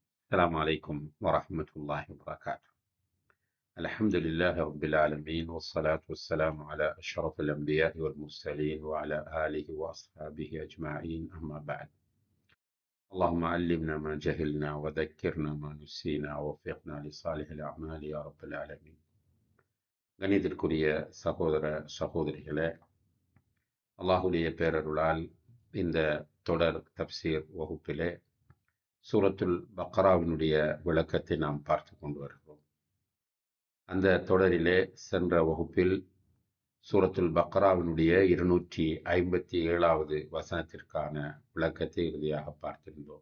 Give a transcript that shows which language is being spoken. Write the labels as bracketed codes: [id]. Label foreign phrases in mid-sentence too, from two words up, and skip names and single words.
[ar] السلام عليكم ورحمة الله وبركاته. الحمد لله رب العالمين، والصلاة والسلام على أشرف الأنبياء والمرسلين وعلى آله وأصحابه أجمعين، أما بعد. اللهم علمنا ما جهلنا وذكرنا ما نسينا ووفقنا لصالح الأعمال يا رب العالمين. [ta] கணிதற்குரிய சகோதர சகோதரிகளே, அல்லாஹுடைய பேரருளால் இந்த தொடர் தப்சீர் வகுப்பிலே சூரத்துல் பக்ராவினுடைய விளக்கத்தை நாம் பார்த்து கொண்டு வருகிறோம். அந்த தொடரிலே சென்ற வகுப்பில் சூரத்துல் பக்ராவினுடைய 257வது வசனத்திற்கான விளக்கத்தை இறுதியாக பார்த்திருந்தோம்.